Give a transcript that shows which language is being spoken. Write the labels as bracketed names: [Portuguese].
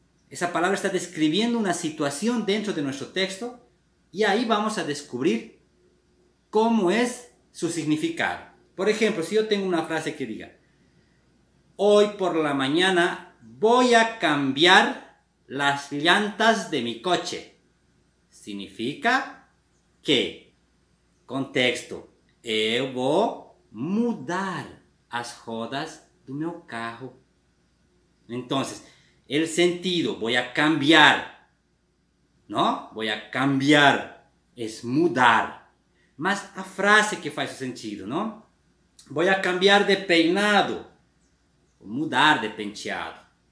[Spanish] Esa palabra está describiendo una situación dentro de nuestro texto y ahí vamos a descubrir cómo es su significado. Por ejemplo, si yo tengo una frase que diga: hoy por la mañana voy a cambiar las llantas de mi coche. [Portuguese] Significa que, contexto, eu vou mudar as rodas do meu carro. [Spanish] Entonces, el sentido, voy a cambiar, ¿no? [Portuguese] Voy a cambiar, es mudar. Mas a frase que faz sentido, ¿no? [Spanish] Voy a cambiar de peinado, [Portuguese] mudar de penteado.